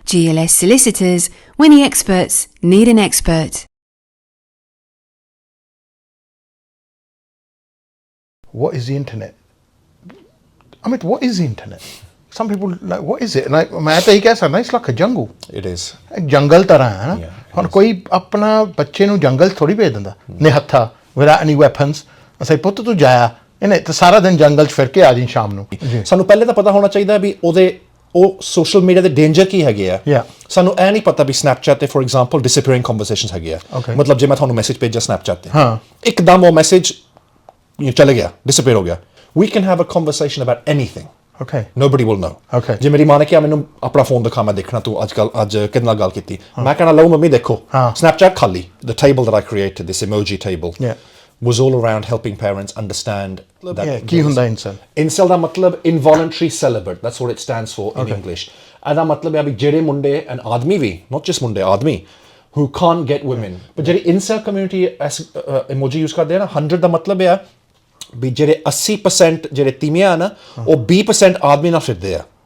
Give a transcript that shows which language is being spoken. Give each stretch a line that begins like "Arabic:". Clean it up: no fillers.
English: GLS Solicitors, when the experts need an expert. What is the internet? Amit, what is the internet? Some people like, what is it? And
Hindi: मैं तो ये कह सकता
English: it's like a jungle. It is.
Hindi: एक जंगल तरह है ना. और कोई अपना बच्चे ਨੂੰ जंगल थोड़ी भेज
Punjabi: ਦਿੰਦਾ ਨਿਹੱਥਾ
English: without any weapons.
Punjabi: ਅਸੀਂ ਪੁੱਤ ਤੂੰ ਜਾਇਆ ਇਹਨੇ ਤੇ ਸਾਰਾ ਦਿਨ ਜੰਗਲ 'ਚ ਫਿਰ ਕੇ ਆ ਜੀ ਸ਼ਾਮ ਨੂੰ. ਸਾਨੂੰ ਪਹਿਲੇ ਤਾਂ ਪਤਾ ਹੋਣਾ ਚਾਹੀਦਾ ਵੀ ਉਹ ਸੋਸ਼ਲ ਮੀਡੀਆ ਦੇ ਡੇਂਜਰ ਕੀ ਹੈਗੇ ਆ. ਸਾਨੂੰ ਇਹ ਨਹੀਂ ਪਤਾ ਵੀ ਸਨੈਪਚੈਟ ਤੇ ਫੋਰ ਐਗਜ਼ਾਮਪਲ ਡਿਸਅਪੀਅਰਿੰਗ ਕਨਵਰਸੇਸ਼ਨਸ ਹੈਗੇ ਆ. ਮਤਲਬ ਜੇ ਮੈਂ ਤੁਹਾਨੂੰ ਮੈਸੇਜ ਭੇਜਿਆ ਸਨੈਪਚੈਟ ਤੇ ਇੱਕਦਮ ਉਹ ਮੈਸੇਜ ਚਲੇ ਗਿਆ ਡਿਸਅਪੀਅਰ ਹੋ ਗਿਆ.
English: We can have a conversation about anything. Okay. Nobody will know. Okay.
Punjabi: ਜੇ ਮੇਰੀ ਮਾਂ ਨੇ ਕਿਹਾ ਮੈਨੂੰ ਆਪਣਾ ਫੋਨ ਦਿਖਾ ਮੈਂ ਦੇਖਣਾ ਤੂੰ ਅੱਜ ਕਿਹਦੇ ਨਾਲ ਗੱਲ ਕੀਤੀ ਮੈਂ ਕਹਿਣਾ ਲਓ ਮੰਮੀ ਦੇਖੋ Snapchat ਖਾਲੀ
English: the table that I created this emoji table was all around helping parents understand that
Punjabi: ਕੀ ਹੁੰਦਾ incel ਦਾ ਮਤਲਬ
English: involuntary celibate that's what it stands for in English
Punjabi: ਇਹਦਾ ਮਤਲਬ ਹੈ ਵੀ ਜਿਹੜੇ ਮੁੰਡੇ and Aadmi we
English: not just
Punjabi: ਮੁੰਡੇ ਆਦਮੀ
English: who can't get women but
Punjabi: ਜਿਹੜੀ incel community emoji use ਕਰਦੇ ਆ ਨਾ 100 ਦਾ ਮਤਲਬ ਹੈ ਵੀ ਜਿਹੜੇ 80% ਜਿਹੜੇ ਤੀਵੀਆਂ ਨਾ ਉਹ 20% ਆਦਮੀ ਨਾਲ ਫਿਰਦੇ ਆ.